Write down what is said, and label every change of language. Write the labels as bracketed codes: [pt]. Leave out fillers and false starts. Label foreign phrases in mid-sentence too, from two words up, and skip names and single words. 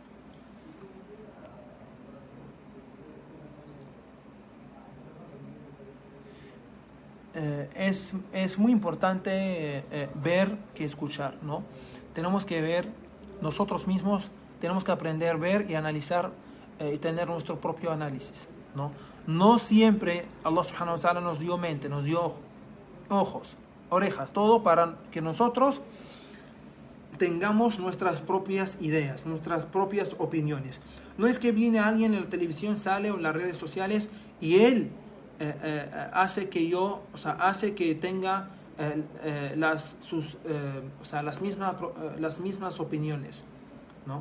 [es] Es muy importante ver que escuchar, ¿no? Tenemos que ver nosotros mismos, tenemos que aprender a ver y analizar y tener nuestro propio análisis, ¿no? No siempre Allah [ar] سبحانه وتعالى [es] nos dio mente, nos dio ojos, orejas, todo para que nosotros tengamos nuestras propias ideas, nuestras propias opiniones. No es que viene alguien en la televisión, sale o en las redes sociales y él hace que yo, o sea, hace que tenga o sea, las mismas opiniones, ¿no?